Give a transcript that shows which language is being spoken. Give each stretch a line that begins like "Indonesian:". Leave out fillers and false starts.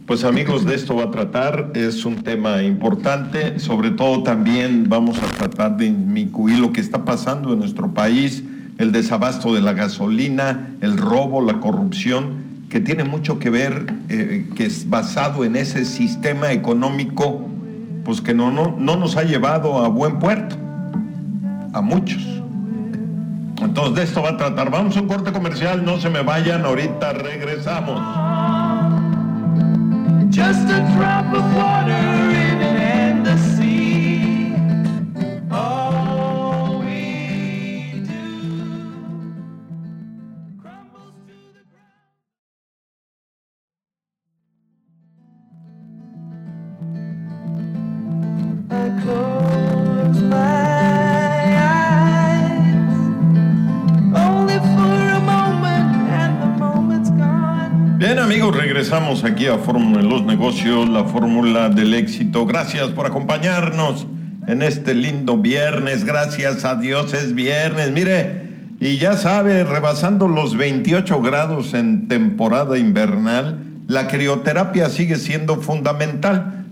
Spanish: Pues amigos, de esto va a tratar, es un tema importante, sobre todo también vamos a tratar de inmiscuir lo que está pasando en nuestro país, el desabasto de la gasolina, el robo, la corrupción, que tiene mucho que ver, que es basado en ese sistema económico, pues que no nos ha llevado a buen puerto, a muchos. Entonces de esto va a tratar, vamos a un corte comercial, no se me vayan, ahorita regresamos.
English: Just a drop of water in it and the sea. All we do crumbles to the ground. I close my eyes only for a moment and the moment's gone.
Spanish: Bien, amigos, regresamos aquí a Fórmula en los Negocios, la fórmula del éxito. Gracias por acompañarnos en este lindo viernes. Gracias a Dios, es viernes. Mire, y ya sabe, rebasando los 28 grados en temporada invernal, la crioterapia sigue siendo fundamental.